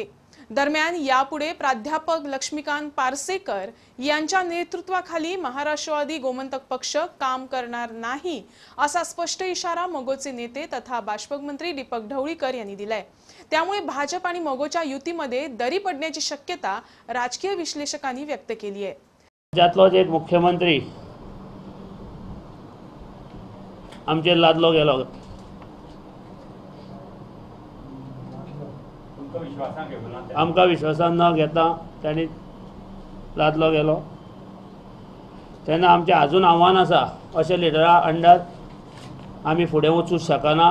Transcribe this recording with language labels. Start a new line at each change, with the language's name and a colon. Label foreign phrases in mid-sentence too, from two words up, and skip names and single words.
Marathi: दरम्यान यापुढे प्राध्यापक लक्ष्मीकांत पार्सेकर यांच्या नेतृत्वाखाली महाराष्ट्रवादी गोमंतक पक्ष काम करणार नाही असा स्पष्ट इशारा मोगोचे नेते तथा बाष्पक मंत्री दीपक ढवळीकर यांनी दिलाय। त्यामुळे भाजप आणि मोगोच्या युतीमध्ये दरी पडण्याची शक्यता राजकीय विश्लेषकांनी व्यक्त केली आहे।
Konkani: राज्यातलोच एक मुख्यमंत्री आमचे लादलो गेलो, आमकां विश्वासान न घेता त्यांनी लादलो गेलो। तेन्ना आमचें अजून आव्हान आसा, अशे लिडरा अंडर आमी फुडें वचूंक शकना।